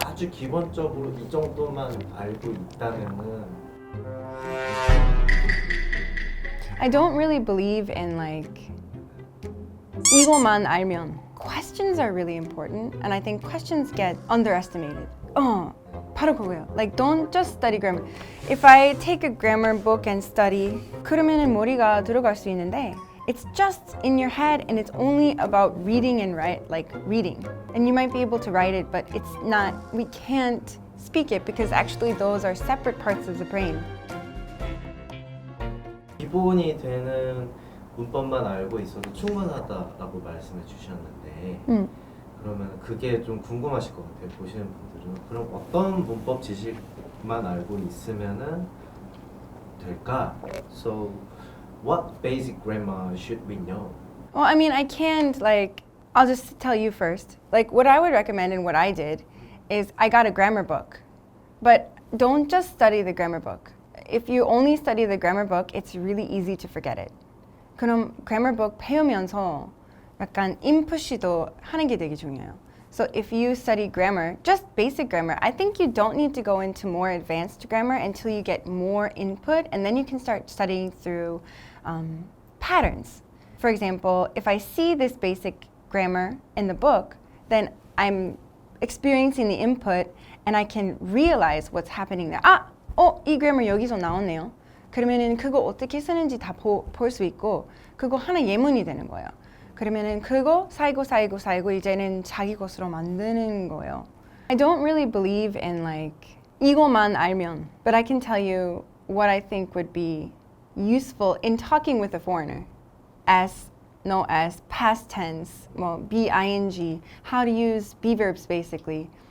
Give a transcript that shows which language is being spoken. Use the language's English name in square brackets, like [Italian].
[Korean] 아주 기본적으로 이 정도만 알고 있다면은 [English] I don't really believe in like [Korean] 이거만 알면. [English] Questions are really important, and I think questions get underestimated. [Korean] 바로 그거예요. [English] Like don't just study grammar. If I take a grammar book and study, [Korean] 그러면은 머리가 들어갈 수 있는데 [English] it's just in your head and it's only about reading and write, like reading. And you might be able to write it, but it's not, we can't speak it because actually those are separate parts of the brain. [Korean] 기본이 되는 문법만 알고 있어도 충분하다라고 말씀해 주셨는데 그러면 그게 좀 궁금하실 것 같아요. 보시는 분들은 그럼 어떤 문법 지식만 알고 있으면은 될까? [English] So what basic grammar should we know? Well, I mean, I can't like, I'll just tell you first. Like what I would recommend and what I did is I got a grammar book. But don't just study the grammar book. If you only study the grammar book, it's really easy to forget it. [Korean] 그럼 grammar book 배우면서 약간 input도 하는 게 되게 중요해요. [English] So if you study grammar, just basic grammar, I think you don't need to go into more advanced grammar until you get more input, and then you can start studying through patterns. For example, if I see this basic grammar in the book, then I'm experiencing the input and I can realize what's happening there. [Korean] 이 grammar 여기서 나왔네요. 그러면은 그거 어떻게 쓰는지 다 볼 수 있고 그거 하나 예문이 되는 거예요. 그러면은 그거 쌓이고 이제는 자기 것으로 만드는 거예요. [English] I don't really believe in like [Korean] 이거만 알면, [English] but I can tell you what I think would be useful in talking with a foreigner. As, no as, past tense, well, be ing, how to use be verbs basically.